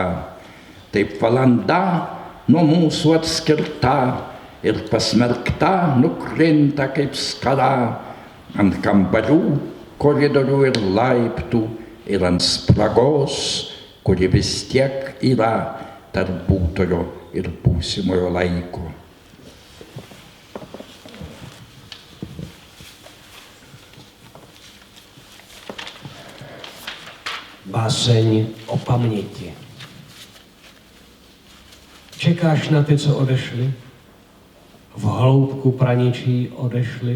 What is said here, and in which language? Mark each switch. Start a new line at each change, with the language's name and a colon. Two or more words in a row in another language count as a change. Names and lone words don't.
Lithuanian: Taip valanda nuo mūsų atskirta ir pasmerkta nukrinta kaip skala ant kambarių, koridorių ir laiptų ir ant spragos, kuri vis tiek yra tarp būtojo ir būsimojo laiko.
Czech: Báseň o paměti. Čekáš na ty, co odešli? V hloubku praničí odešli?